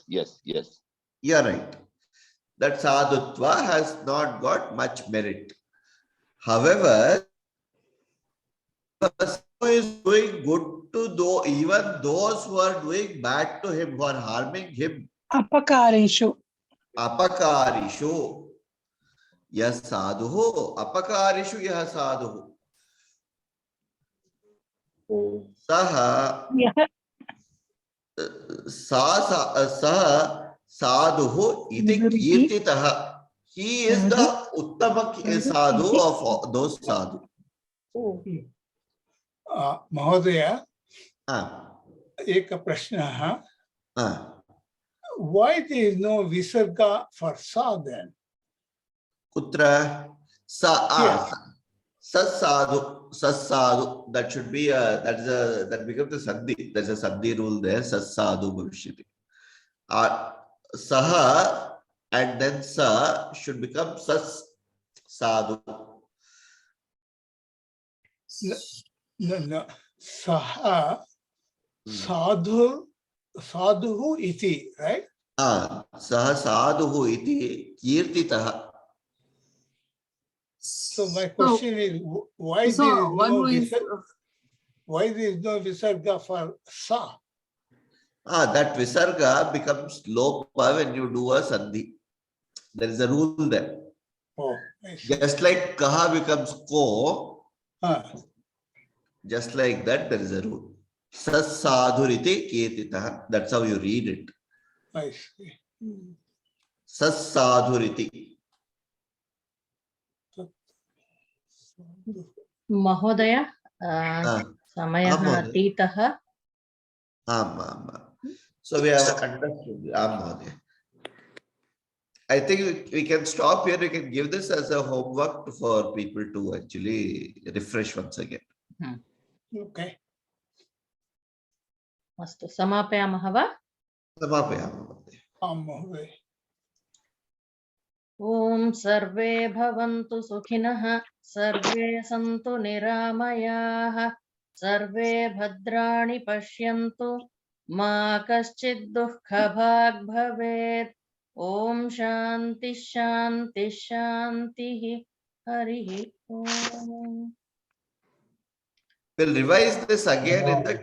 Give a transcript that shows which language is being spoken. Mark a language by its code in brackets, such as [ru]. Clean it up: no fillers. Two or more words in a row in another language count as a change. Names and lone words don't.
[en] You're right. That sadhutva has not got much merit. However, who is doing good to even those who are doing bad to him, who are harming him. [sa] Apakarishu. अपकारिषु. यस् साधु. अपकारिषु यः साधु. सः. सः साधु इति कीर्तितः. [en] He is the [sa] उत्तम साधु [en] of those sadhu. [sa] महोदय, एक प्रश्न. [en] Why there is no visarga for sa then? [sa] कुत्र साधु. [en] That should be that becomes a sandhi. There's a sandhi rule there. [sa] साधु भविष्यति. [en] Saha and then sa should become sadhu. No. [sa] सः साधु इति, right? सः साधु इति कीर्तितः. [en] So my question is, why there is no visarga for sa? That visarga becomes lopa when you do a sandhi. There is a rule there. Oh, I see. Just like kaha becomes ko, Ah, just like that there is a rule. [sa] सस्साधुरिति केतितः. [en] That's how you read it. I see. [sa] Sassadhuriti. महोदय Ah, समयः महोदय. अतीतः [en] So we have understood. Mहोदय. I think we can stop here. We can give this as a homework for people to actually refresh once again. Okay. [sa] अस्तु समापयामः वा? समापयामः महोदय. महोदय. ॐ सर्वे भवन्तु सुखिनः सर्वे सन्तु निरामयाः सर्वे भद्राणि पश्यन्तु मा कश्चित् दुःखभाग् भवेत् ॐ शान्ति शान्ति शान्तिः हरिः ॐ. [en] We'll revise this again in the